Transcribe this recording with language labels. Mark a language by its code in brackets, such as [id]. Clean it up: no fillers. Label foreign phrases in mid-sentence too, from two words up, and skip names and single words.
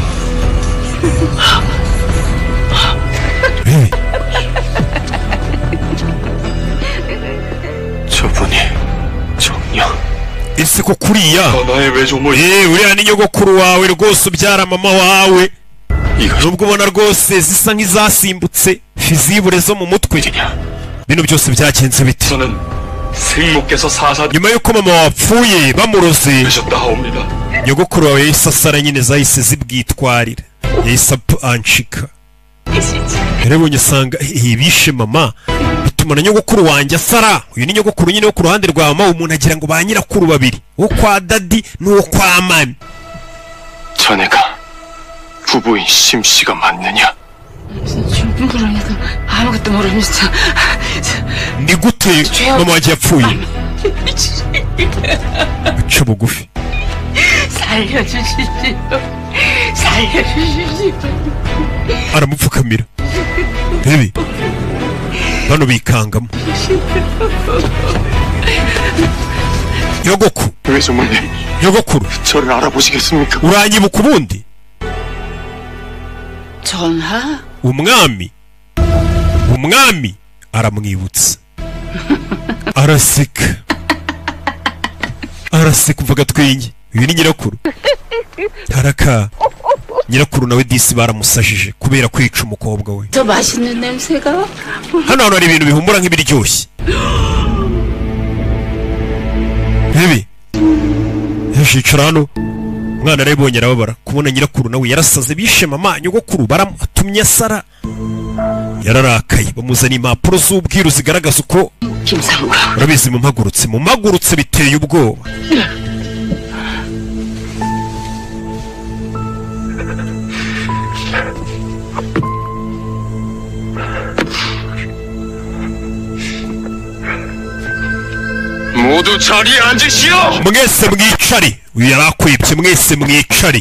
[ko] 저분이 정녕. [rw] ese ko kuriya [ko] 전하의 외조모이. [rw] uriya ni nyogokuru wawe rwose ubyara mama wawe. nubwo ubona rwose zisa nk'izasimbutse fizibure zo mu mutwe. bino byose byagenze bite? [ko] 저는 생모께서 사사 [rw] nyuma yuko mama wapfuye bamuroze [ko] 되셨다옵니다. [rw] nyogokuru wawe yahise asara nyine zahise zibwitwarira yahise anshika. yarebonye asanga bishe mama bituma na nyogokuru wanjye asara. uyu ni nyogokuru nyine wo ku ruhande rwa mama. umuntu agira ngo ba nyirakuru babiri, uwo kwa dadi n'uwo kwa mami. [ko] 자네가 부부인 심씨가 맞느냐? 모르겠어. 아무것도 모릅니다. [rw] ni gute mama wanjye yapfuye? uca bugufi. [ko] 살려주십시오. 살려주십시오. [rw] aramupfukamira. rebe bano bikangamo. nyogokuru [ko] 외조모님, [rw] nyogokuru [ko] 저를 알아보시겠습니까? [rw] uranyibuka ubundi? [ko] 전하? [rw] umwami aramwibutsa. araseka umvaga twinye. uyu ni nyirakuru. haraka nyirakuru nawe disi baramusajije kubera kwica umukobwa we. [ko] 저 맛있는 냄새가? [rw] hano hari ibintu bihumura nk'ibiryoshye. bibi yashicara hano. umwana arabibonye arababara kubona nyirakuru nawe yarasaze. bishe mama nyogokuru baramutumye asara. yararakaye bamuzana impapuro z'ubwiru zigaragaza uko. [ko] 김상과 [rw] urabizi mumagurutse biteye ubwoba. [ko] 모두 자리에 앉으시오. [rw] mwese mwicare. uyu yarakwibye. mwese mwicare.